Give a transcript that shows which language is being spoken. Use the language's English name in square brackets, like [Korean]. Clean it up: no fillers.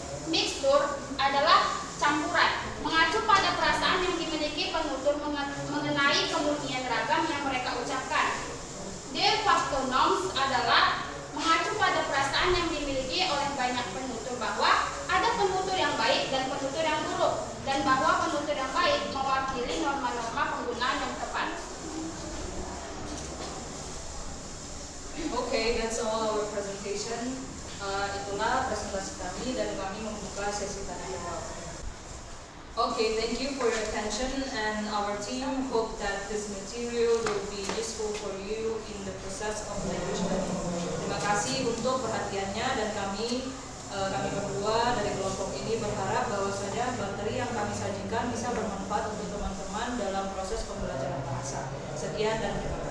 [Indonesian] Mixture adalah campuran, mengacu pada perasaan yang dimiliki penutur mengenai kemurnian ragam yang mereka ucapkan. De facto norms adalah mengacu pada perasaan yang dimiliki oleh banyak penutur bahwa ada penutur yang baik dan penutur yang buruk, dan bahwa penutur yang baik mewakili norma-norma penggunaan yang tepat. [English] Okay, that's all our presentation. [Indonesian] Itulah presentasi kami dan kami membuka sesi tanya jawab. [English] Okay, thank you for your attention, and our team hope that this material will be useful for you in the process of language learning. [Indonesian] Terima kasih untuk perhatiannya, dan kami berdua dari kelompok ini berharap bahwasanya materi yang kami sajikan bisa bermanfaat untuk teman-teman dalam proses pembelajaran bahasa. Sekian dan terima kasih.